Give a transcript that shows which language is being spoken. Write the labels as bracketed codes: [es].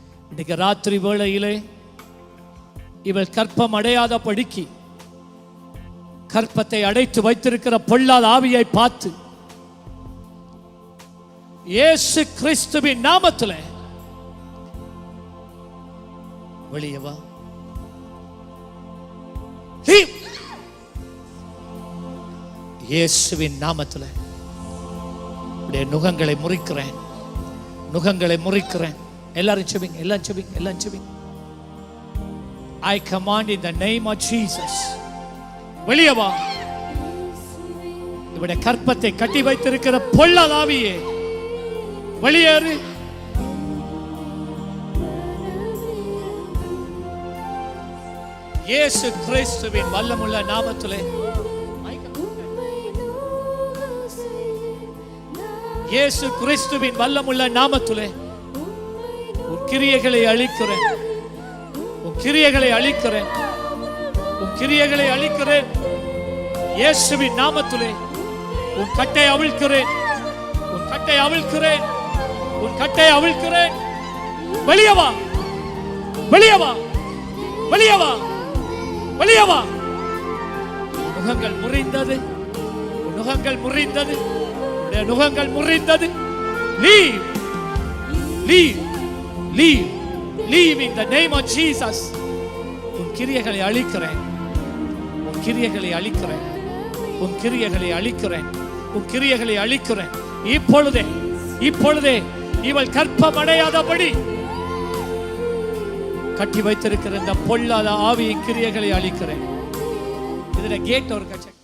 [ta] இன்னைக்கு ராத்திரி வேளையிலே இவள் கற்பம் அடையாத படிக்கு கற்பத்தை அடைத்து வைத்திருக்கிற பொல்லாத ஆவியை பார்த்து இயேசு கிறிஸ்துவின் நாமத்திலே வெளியே வா. இயேசுவின் நாமத்திலே உடைய நுகங்களை முறிக்கிறேன், நுகங்களை முறிக்கிறேன். எல்லாரும் செபிங்க, எல்லாரும் செபிங்க, எல்லாரும் செபிங்க. [en] I command in the name of Jesus. [ta] வெளியே வா. இவருடைய கற்பத்தை கட்டி வைத்திருக்கிற பொல்லாத ஆவியே வெளியேறு. இயேசு கிறிஸ்துவின் வல்லமுள்ள நாமத்திலே, இயேசு கிறிஸ்துவின் வல்லமுள்ள நாமத்திலே உன் கிரியைகளை அழிக்கிறேன், உன் கிரியைகளை அழிக்கிறேன், உன் கிரியைகளை அழிக்கிறேன். இயேசுவின் நாமத்திலே உன் கட்டை அவிழ்க்கிறேன், உன் கட்டை அவிழ்க்கிறேன், உன் கட்டை அவிழ்க்கிறேன். வெளியே வா, வெளியே வா, வெளியே வா, வெளியே வா. நுகங்கள் முறிந்தது, நுகங்கள் முறிந்தது, நுகங்கள் முறிந்தது. [en] Leave, leave, leave, leave in the name of Jesus. [ta] உன் கிரியைகளை அழிக்கிறேன், உன் கிரியைகளை அழிக்கிறேன், உன் கிரியைகளை அழிக்கிறேன், உன் கிரியைகளை அழிக்கிறேன். இப்பொழுதே, இப்பொழுதே இவள் கற்பம் அடையாதபடி கட்டி வைத்திருக்கிற இந்த பொல்லாத ஆவியின் கிரியைகளை அழிக்கிறேன். இதுல கேட் ஒரு கட்சி.